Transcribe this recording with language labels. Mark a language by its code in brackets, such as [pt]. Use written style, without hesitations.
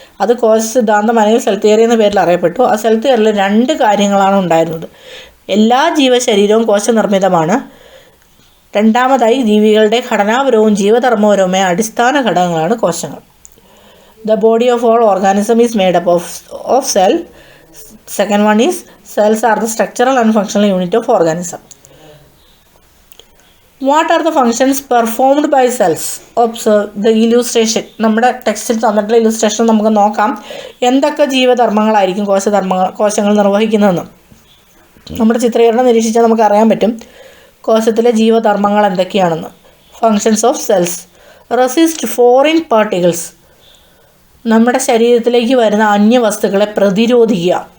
[ml] അത് കോശ സിദ്ധാന്തം അല്ലെങ്കിൽ സെൽ തിയറി എന്ന പേരിൽ അറിയപ്പെട്ടു. ആ സെൽ തിയറിയിൽ രണ്ട് കാര്യങ്ങളാണ് ഉണ്ടായിരുന്നത്. എല്ലാ ജീവശരീരവും കോശനിർമ്മിതമാണ്. രണ്ടാമതായി, ജീവികളുടെ ഘടനാപരവും ജീവധർമ്മപരവുമായ അടിസ്ഥാന ഘടകങ്ങളാണ് കോശങ്ങൾ. [en] The body of all organism is made up of cell. Second one is cells are the structural and functional unit of organism. What are the functions performed by cells? Observe the illustration. [ml] നമ്മുടെ ടെക്സ്റ്റിൽ തന്നിട്ടുള്ള illustration നമുക്ക് നോക്കാം. എന്തൊക്കെ ജീവധർമ്മങ്ങളായിരിക്കും കോശങ്ങൾ നിർവഹിക്കുന്നതെന്ന് നമ്മുടെ ചിത്രീകരണം നിരീക്ഷിച്ചാൽ നമുക്ക് അറിയാൻ പറ്റും കോശത്തിലെ ജീവധർമ്മങ്ങൾ എന്തൊക്കെയാണെന്ന്. [en] functions of cells: resist foreign particles, [ml] നമ്മുടെ ശരീരത്തിലേക്ക് വരുന്ന അന്യവസ്തുക്കളെ പ്രതിരോധിക്കുക.